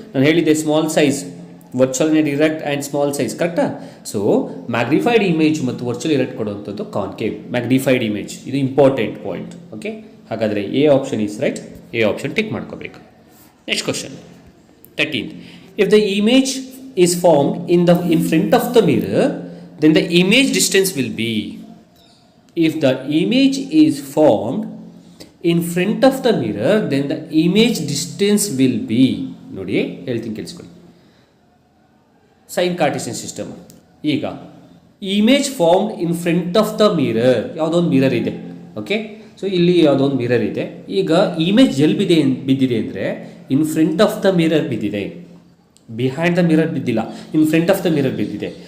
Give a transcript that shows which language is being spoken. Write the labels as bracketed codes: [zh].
[kn] ನಾನು ಹೇಳಿದ್ದೆ [en] Small size, virtual and erect and small size, ಕರೆಕ್ಟಾ? [kn] ಸೊ ಮ್ಯಾಗ್ನಿಫೈಡ್ ಇಮೇಜ್ ಮತ್ತು ವರ್ಚುವಲ್ ಇರೆಕ್ಟ್ ಕೊಡುವಂಥದ್ದು ಕಾನ್ಕೇವ್ ಮ್ಯಾಗ್ನಿಫೈಡ್ ಇಮೇಜ್. [en] ಇದು important point. Okay, ಹಾಗಾದರೆ A option is right. [kn] A option tick ಮಾಡ್ಕೋಬೇಕು. [en] Next question 13th. If the image is formed in front of the mirror, then the image distance will be. If the image is formed in front of the mirror, then the image distance will be. [kn] ನೋಡಿ, ಹೇಳ್ತೀನಿ ಕೇಳಿಸ್ಕೊಳ್ಳಿ. Sign ಕಾರ್ಟೆಸಿಯನ್ system. ಈಗ [en] image formed in front of the mirror, [kn] ಯಾವುದೋ ಒಂದು mirror ಇದೆ. Okay, so ಇಲ್ಲಿ ಯಾವುದೋ ಒಂದು ಮಿರರ್ ಇದೆ. ಈಗ ಇಮೇಜ್ ಎಲ್ಲಿ ಬಿದ್ದಿದೆ ಅಂದರೆ [en] in front of the mirror [kn] ಬಿದ್ದಿದೆ, [en] behind the mirror [kn] ಬಿದ್ದಿಲ್ಲ, in front of the mirror ಬಿದ್ದಿದೆ.